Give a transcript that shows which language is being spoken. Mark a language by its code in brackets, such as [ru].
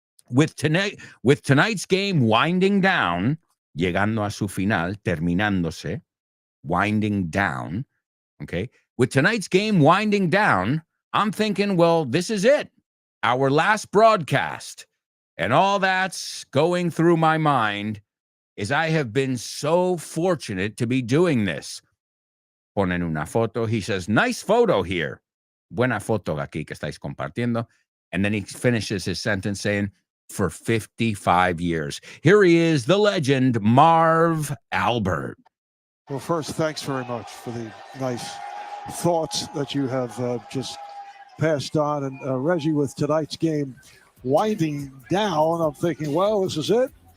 [en] With tonight's game winding down, [es] llegando a su final, terminándose, [en] winding down, okay? With tonight's game winding down, I'm thinking, well, this is it. Our last broadcast. And all that's going through my mind is I have been so fortunate to be doing this. [es] Ponen una foto. [en] He says, nice photo here. [es] Buena foto aquí que estáis compartiendo. [en] And then he finishes his sentence saying, for 55 years. Here he is, the legend, Marv Albert. Well, first, thanks very much for the nice thoughts that you have just passed on. And Reggie, with tonight's game winding down, I'm thinking, well, this is it.